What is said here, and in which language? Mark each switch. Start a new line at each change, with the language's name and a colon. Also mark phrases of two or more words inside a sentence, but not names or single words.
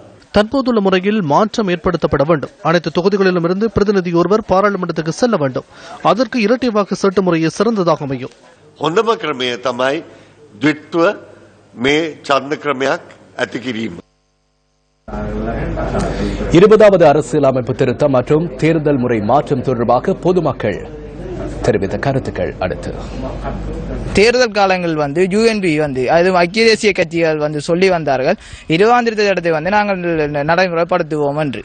Tamil: தற்போதுள்ள முறையில் மாற்றம் ஏற்படுத்தப்பட வேண்டும். அனைத்து தொகுதிகளிலும் இருந்து பிரதிநிதி ஒருவர் பாராளுமன்றத்துக்கு செல்ல வேண்டும். அதற்கு இரட்டை வாக்கு சீட்டு முறையே சிறந்ததாக அமையும்.
Sinhala: හොඳම ක්‍රමය තමයි ද්විත්ව මේ ඡන්ද ක්‍රමයක් ඇති කිරීම.
Tamil: 20வது அரசியலமைப்பு திருத்தம் மற்றும் தேர்தல் முறை மாற்றம் தொடர்பாக பொதுமக்கள் தெரிவித்த கருத்துக்கள். அடுத்து தேர்தல் காலங்கள் UNP அது ஐக்கிய தேசிய கட்சிகள் சொல்லி வந்தார்கள் 20ஆம் தேதி நாங்கள் நடைமுறைப்படுத்துவோம் என்று.